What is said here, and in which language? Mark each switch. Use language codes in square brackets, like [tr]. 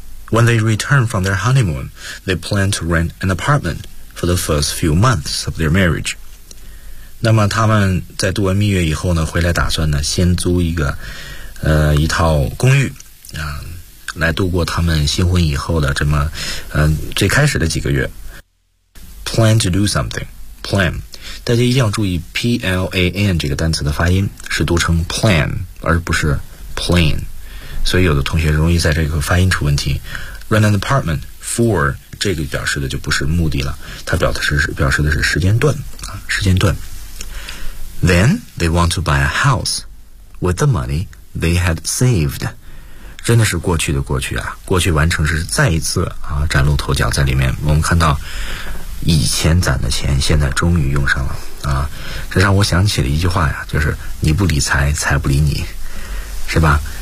[en] When they return from their honeymoon, they plan to rent an apartment for the first few months of their marriage. [zh] 那么他们在度完蜜月以后呢，回来打算呢先租一个一套公寓啊，来度过他们新婚以后的这么最开始的几个月。 [en] Plan to do something, [zh] plan， 大家一定要注意 plan 这个单词的发音是读成 plan 而不是 plane， 所以有的同学容易在这个发音出问题。 [en] Rent an apartment for [zh] 这个表示的就不是目的了，它表示的是时间段啊，时间段。 [en] Then they want to buy a house with the money they had saved. [zh] 真的是过去的过去啊，过去完成是再一次啊崭露头角在里面。我们看到以前攒的钱现在终于用上了啊，这让我想起了一句话呀，就是你不理财，财不理你，是吧？